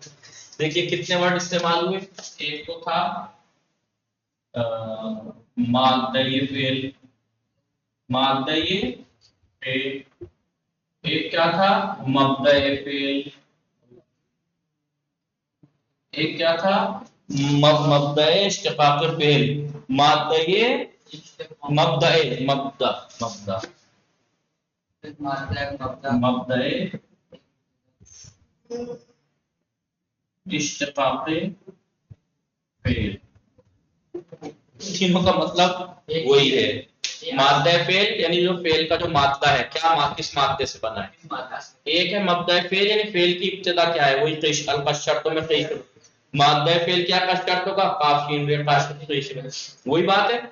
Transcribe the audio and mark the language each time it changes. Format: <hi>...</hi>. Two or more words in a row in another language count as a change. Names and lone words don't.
<ur>دیکھیے کتنے ورڈ استعمال ہوئے. ایک تو تھا مادہ فعل، مادہ فعل. ایک کیا تھا؟ مبدأ فعل. ایک کیا تھا؟ مبدأ اشتقاق فعل. مادہ مبدأ مبدأ مبدأ مبدأ اشتقاق فعل. تینوں کا مطلب وہی ہے. مادہ فعل یعنی جو فعل کا جو مادہ ہے، کیا کس مادے سے بنا ہے. ایک ہے مبدأ فعل یعنی فعل کی ابتدا کیا ہے، وہی قشر. شرطوں میں قشر. مادہ فعل کیا شرطوں کا؟ قاف شین وے قشر. وہی بات ہے.</ur>